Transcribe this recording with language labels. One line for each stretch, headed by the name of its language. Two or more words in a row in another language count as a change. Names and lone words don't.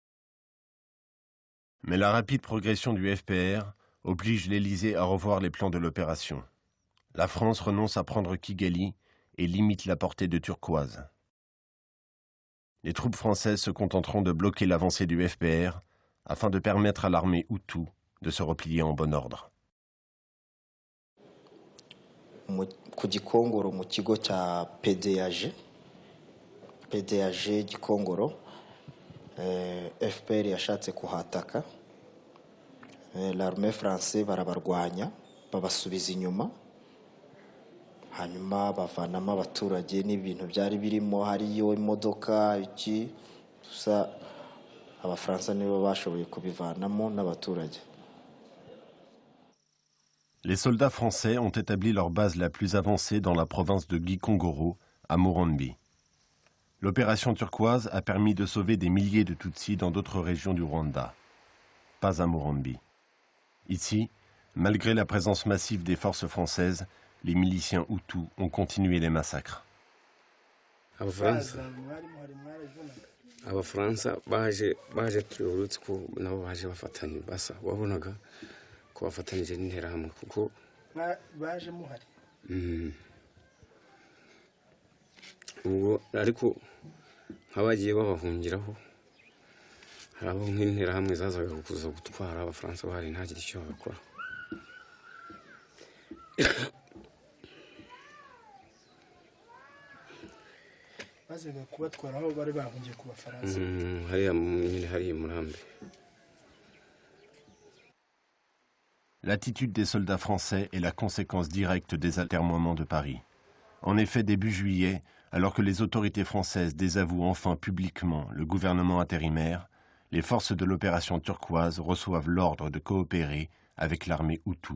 French: Mais la rapide progression du FPR oblige l'Élysée à revoir les plans de l'opération. La France renonce à prendre Kigali et limite la portée de Turquoise. Les troupes françaises se contenteront de bloquer l'avancée du FPR afin de permettre à l'armée Hutu de se replier en bon ordre.
Kinyarwanda: Ku Gikongoro mu kigo cya PDAG Gikongoro FPR yashatse kuhataka
French: l'armée française
Kinyarwanda: barabarwanya babasubiza inyuma hanyuma bavanamo abaturage n'ibintu byari birimo hariyo imodoka iki gusa abafaransa nibo bashoboye kubivanamo n'abaturage.
French: Les soldats français ont établi leur base la plus avancée dans la province de Gikongoro, à Morambi. L'opération Turquoise a permis de sauver des milliers de Tutsis dans d'autres régions du Rwanda. Pas à Morambi. Ici, malgré la présence massive des forces françaises, les miliciens Hutus ont continué les massacres.
Kinyarwanda: Abafaransa baje turi urutsi ko nabo baje bafatanye basa wabonaga ko bafatanije n'interahamwe kuko baje muhari ubwo ariko nk'abagiye babahungiraho hari abo nk'interahamwe zazaga kuza gutwara abafaransa bahari ntagire icyo bakora. bazaga kubatwara aho bari bahungiye ku bafaransa hariya Murambi.
French: L'attitude des soldats français est la conséquence directe des atermoiements de Paris. En effet, début juillet, alors que les autorités françaises désavouent enfin publiquement le gouvernement intérimaire, les forces de l'opération turquoise reçoivent l'ordre de coopérer avec l'armée Hutu.